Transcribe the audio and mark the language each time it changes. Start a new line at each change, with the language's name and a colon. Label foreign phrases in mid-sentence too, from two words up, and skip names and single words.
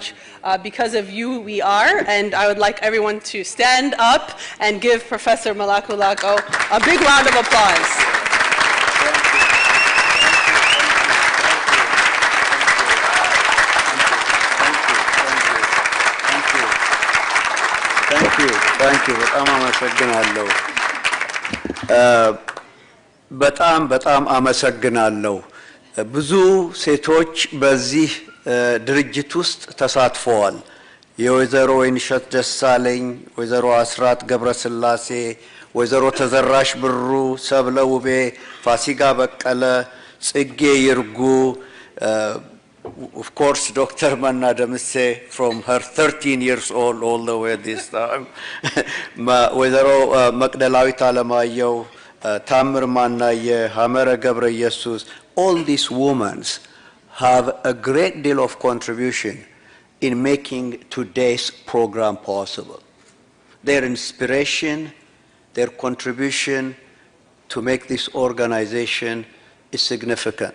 English: Because of you, we are, and I would like everyone to stand up and give Professor Malaku Lako a big round of applause. Thank you.
Amharic: በጣም አመሰግናለሁ። ብዙ ሴቶች በዚህ ድርጅት ውስጥ ተሳትፈዋል። የወይዘሮ ወይንሸት ደሳለኝ፣ ወይዘሮ አስራት ገብረስላሴ፣ ወይዘሮ ተዘራሽ ብሩ፣ ሰብለ ውቤ፣ ፋሲጋ በቀለ፣ ጽጌ ይርጉ
English: of course Dr. Manna Demise from her 13 years old all the way this time
Amharic: ወይዘሮ መቅደላዊት አለማየሁ ታምር ማናየ ሐመረ ገብረ ኢየሱስ
English: all these women have a great deal of contribution in making today's program possible. Their inspiration, their contribution to make this organization is significant.